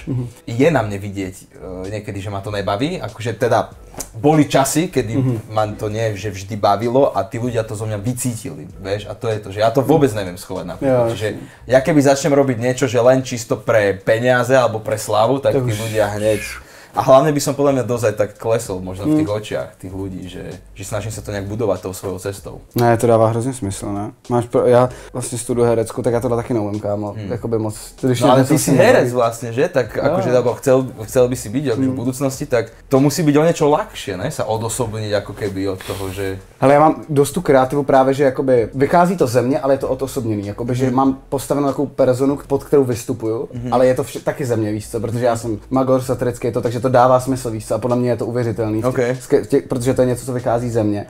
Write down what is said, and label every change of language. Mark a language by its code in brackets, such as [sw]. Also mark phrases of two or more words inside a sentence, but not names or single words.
[sk] Je na mne vidieť niekedy, že ma to nebaví, akože teda boli časy, kedy ma to nie že vždy bavilo a tí ľudia to zo mňa vycítili, vieš, a to je to, že ja to vôbec neviem schovať napríklad. Čiže ja keby začnem robiť niečo, že len čisto pre peniaze alebo pre slávu, tak tí ľudia hneď. A hlavne by som podľa mňa dosť aj tak klesol možno v tých očiach tých ľudí, že snažím sa to nejak budovať tou svojou cestou. [cs] Ne, to dává hrozně smysl, ne? Já vlastně studuju herecku, tak já tohle taky neumím, kámo, jakoby moc. [sk] No ale ty si herec vlastne, že? Tak akože chcel by si byť v budúcnosti, tak to musí byť o niečo ľahšie, ne? Sa odosobniť ako keby od toho, že... [cs] Ale já mám dost tu kreativu právě, že jakoby vychází to ze mě, ale je to odosobněný, jakoby, že mám postavenou takovou personu, pod kterou vystupuju, ale je to taky ze mě, víš co, protože já jsem magor satirický to, takže to dává smysl, víš co, a podle mě je to uvěřitelný, protože to je něco, co vychází ze mě.